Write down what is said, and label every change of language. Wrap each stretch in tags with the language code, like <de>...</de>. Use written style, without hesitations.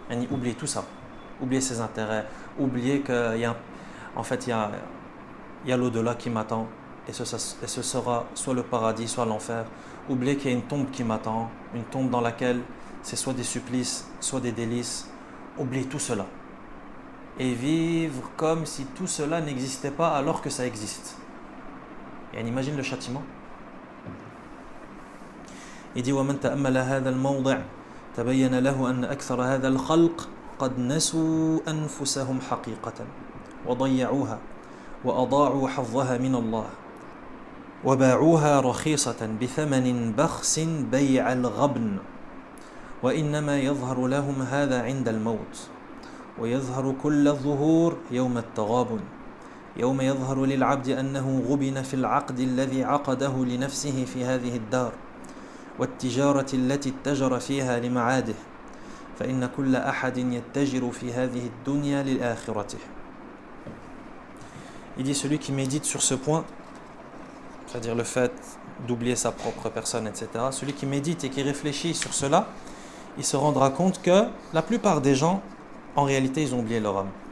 <fr>Oublier tout ça, oublier ses intérêts, oublier qu'il y a, en fait, il y a l'au-delà qui m'attend et ce sera soit le paradis, soit l'enfer. Oublier qu'il y a une tombe qui m'attend, une tombe dans laquelle c'est soit des supplices, soit des délices. Oublier tout cela et vivre comme si tout cela n'existait pas alors que ça existe. Et on imagine le châtiment. Il dit</fr> <ar>وَمَنْ تَأَمَّلَ هَذَا الْمَوْضِعَ تَبَيَّنَ لَهُ أَنَّ أَكْثَرَ هَذَا الْخَلْقِ قَدْ نَسُوا أَنفُسَهُمْ حَقِيقَةً وَضَيَّعُوهَا وَأَضَاعُوا حَظَّهَا مِنَ اللَّهِ وَبَاعُوهَا رَخِيصَةً بِثَمَنٍ بَخْسٍ بَيْعَ الْغَبْنِ وإنما يظهر لهم هذا عند الموت ويظهر كل الظهور يوم التغابن يوم يظهر للعبد أنه غبن في العقد الذي عقده لنفسه في هذه الدار والتجارة التي اتجر فيها لمعاده فإن كل أحد يتجر في هذه الدنيا للآخرته.</ar> <fr>Il dit, celui qui médite sur ce point, c'est-à-dire le fait d'oublier sa propre personne, etc., celui qui médite et qui réfléchit sur cela, il se rendra compte que la plupart des gens, en réalité, ils ont oublié leur âme.</fr>